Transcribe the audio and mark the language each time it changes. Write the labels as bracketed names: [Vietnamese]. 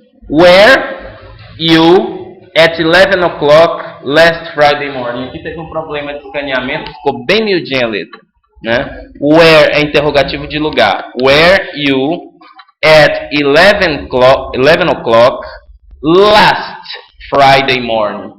[English] Were you at 11 o'clock last Friday morning? [Portuguese] Aqui teve um problema de escaneamento, ficou bem miudinha a letra, né? Where é interrogativo de lugar. [English] Were you at 11 o'clock last Friday morning?